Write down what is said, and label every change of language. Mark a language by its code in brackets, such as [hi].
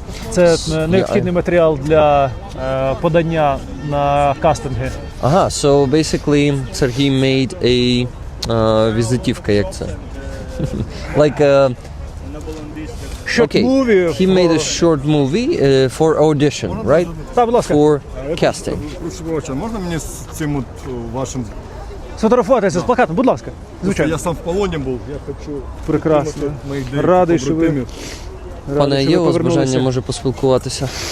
[uk] Це необхідний матеріал для подання на кастинги. [en] Ага, so basically Sergey made a візитівка, як це? Like Short movie. He made a short movie for audition, right? [uk] Так, будь ласка. [en] For casting. [uk] Прошу, можна мені з цим от вашим... Сфотографуватися з плакатом, будь ласка. Звичайно. Я сам в полоні був, я хочу... Прекрасно. моїх Радий, що ви... Пане, є у вас бажання, може, поспілкуватися?